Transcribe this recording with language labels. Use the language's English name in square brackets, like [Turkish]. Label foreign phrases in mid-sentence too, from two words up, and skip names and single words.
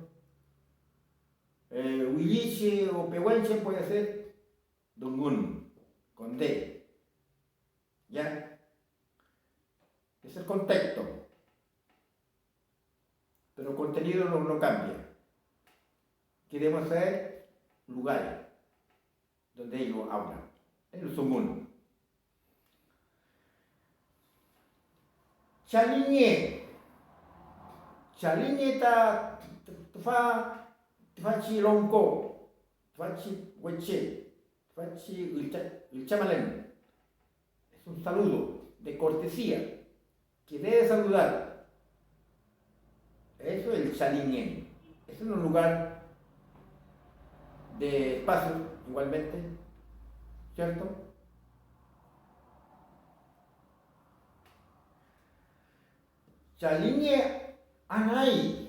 [Spanish] Huilliche o pehuenche puede ser dungun, con D. ¿Ya? Es el contexto. Pero el contenido no cambia. Queremos ser lugares donde ellos hablan. En el sumun. Chaliñe. [Mapuche] Chaliñe ta chilonco, hueche, ulchamalén. [Spanish] Es un saludo de cortesía que debe saludar. Eso es el chaliñé. Es un lugar de espacio, igualmente, ¿cierto? [Mapuche] Chaliñe anay.